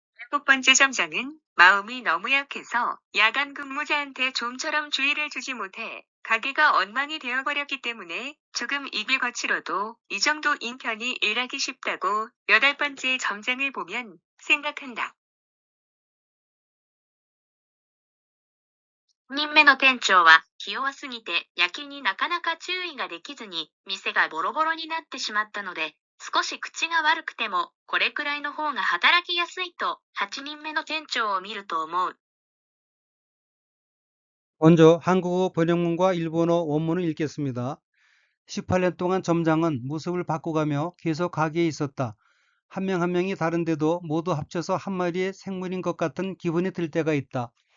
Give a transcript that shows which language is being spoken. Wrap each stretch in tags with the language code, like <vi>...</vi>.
<ko>7번째 점장은 마음이 너무 약해서 야간 근무자한테 좀처럼 주의를 주지 못해 가게가 엉망이 되어버렸기 때문에 조금 입이 거칠어도 이 정도 인편이 일하기 쉽다고 8번째 점장을 보면 생각한다.</ko> <ja>人目の店長は気弱すぎて夜勤になかなか注意ができずに店がボロボロになってしまったので、少し口が悪くてもこれくらいの方が働きやすいと8人目の店長を見ると思う。</ja> <ko>먼저 한국어 번역문과 일본어 원문을 읽겠습니다. 18년 동안 점장은 모습을 바꿔가며 계속 가게에 있었다. 한 명 한 명이 다른데도 모두 합쳐서 한 마리의 생물인 것 같은 기분이 들 때가 있다.</ko>